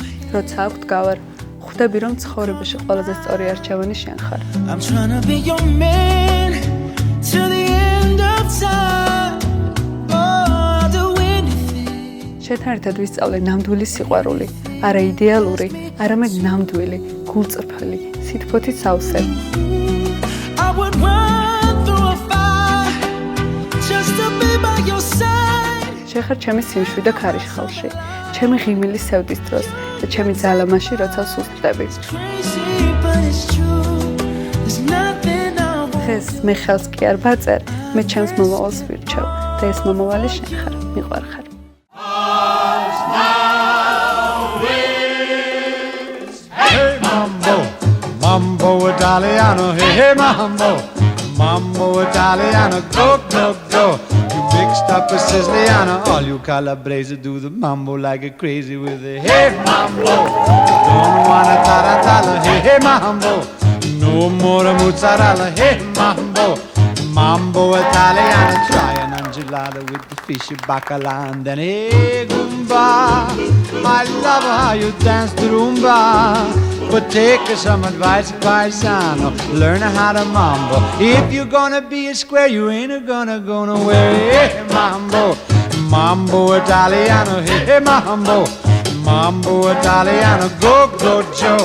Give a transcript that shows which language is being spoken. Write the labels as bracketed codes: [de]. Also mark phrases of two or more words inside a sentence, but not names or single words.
[ka] როცა აქვთ გავარ, ხვდები რომ ცხოვრებაში ყველაზე სწორი არჩევანი შენ ხარ. [en] I'm trying to be your man till the end of time. Oh, I'll do anything. [ka] შენთან ერთად ვისწავლე ნამდვილი სიყვარული, არა იდეალური, არამედ ნამდვილი, გულწრფელი, სითბოთი სავსე. [en] I would run through a fire just to be by your side. [ka] შენ ხარ ჩემი სიმშვიდე ქარიშხალში, ჩემი ღიმილი სევდის დროს და ჩემი ძალამაში, როცა სუსტდები. [en] Crazy, but it's true. There's nothing I won't. [ka] დღეს მე ხელს კი არ ვაწერ, მე ჩემს მომავალს ვირჩევ და ეს მომავალი შენ ხარ, მიყვარ ხარ. [en] Hey mambo, mambo Italiano, hey hey mambo, mambo Italiano, go go go. You mixed up a Siciliano, all you Calabrese do the mambo like a crazy with a hey mambo. Don't wanna tarantella, hey hey mambo, no more mozzarella, hey mambo, mambo Italiano. Try an enchilada with the fishy bacala and then hey gumba. I love how you dance the rumba. But take some advice, paisano. Learn how to mambo. If you're gonna be a square, you ain't gonna go nowhere. Hey, mambo, mambo Italiano. Hey, mambo, mambo Italiano. Go, go, Joe.